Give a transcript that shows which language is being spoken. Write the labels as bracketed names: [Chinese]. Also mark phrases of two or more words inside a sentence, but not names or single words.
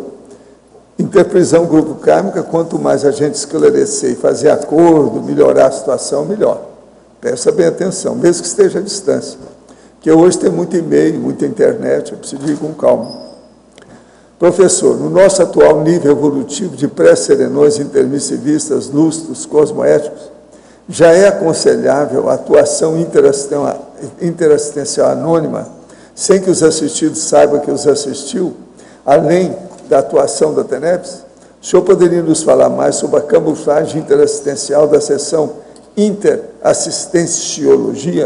[Portuguese] Interprisão grupo kármica, quanto mais a gente esclarecer e fazer acordo, melhorar a situação, melhor. Presta bem atenção, mesmo que esteja à distância. Porque hoje tem muito e-mail, muita internet, eu preciso ir com calma. Professor, no nosso atual nível evolutivo de pré-serenões, intermissivistas, lustros, cosmoéticos, já é aconselhável a atuação interassistencial anônima, sem que os assistidos saibam que os assistiu, além da atuação da TENEPS? O senhor poderia nos falar mais sobre a camuflagem interassistencial da seção interassistenciologia?